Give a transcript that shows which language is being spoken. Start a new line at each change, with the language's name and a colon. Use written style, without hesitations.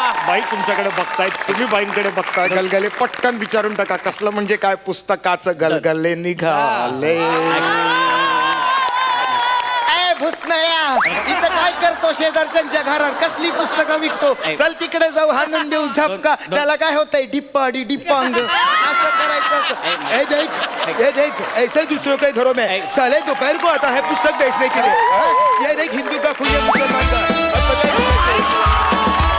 Marathi: बाई तुमच्याकडे बघतायत तुम्ही बाईंकडे बघताय गलगले पटकन विचारून टाका कसलं म्हणजे काय पुस्तकाचं गलगले निघाले. भुसनाळ्या इथं काय करतो शेजारच्या घरात कसली पुस्तकं विकतो. चल तिकडे जाऊ हाणून देऊ झपका. त्याला काय होतंय डिप्पाडी डिप्पांग असं करायचं असतं.
Hindi: ए देख ये देख ऐसे दूसरों के घरों में साले दोपहर को आता है पुस्तक बेचने के लिए. हाँ? ये देख हिंदू का खुले मुसलमान का. अब बताइए.